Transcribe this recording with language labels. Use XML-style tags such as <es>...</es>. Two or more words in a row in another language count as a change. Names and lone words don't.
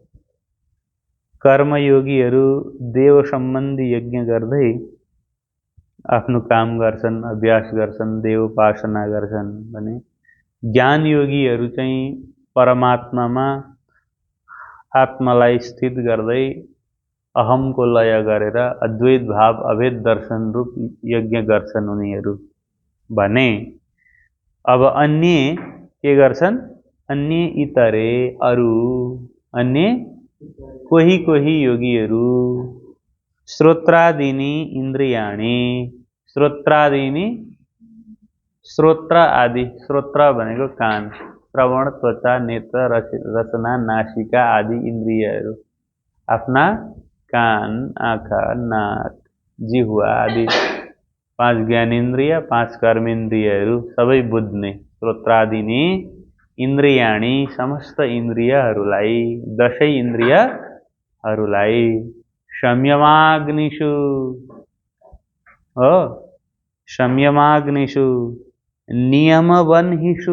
<ne>कर्मयोगीहरू देव सम्बन्धी यज्ञ गर्दै आफ्नो काम गर्छन्, अभ्यास गर्छन्, देवोपासना गर्छन् भने ज्ञान योगीहरू चाहिँ परमात्मामा आत्मालाई स्थित गर्दै अहम को लय गरेर अद्वैत भाव अभेद दर्शन रूप यज्ञ गर्छन् उनीहरू भने। अब अन्य के गर्छन्? अन्य इतरे अरु, अन्य कोही कोही योगीहरू</ne> <sa>श्रोत्रादीनि इन्द्रियाणि, श्रोत्रादीनि श्रोत्र</sa> <ne>आदि, श्रोत्र भनेको कान, श्रवण, त्वचा, नेत्र, रसना, नासिका आदि इन्द्रियहरू आफ्ना कान, आँखा, नाक, जिह्वा आदि 5 ज्ञानेन्द्रिय, 5 कर्मेन्द्रियहरू सबै बुझ्ने</ne> <sa>श्रोत्रादीनि इन्द्रियाणि</sa> <ne>समस्त इन्द्रियहरूलाई, 10 इन्द्रियहरूलाई संयमाग्निषु हो,</ne> <sa>संयमाग्निषु नियमबन्धिषु।</sa>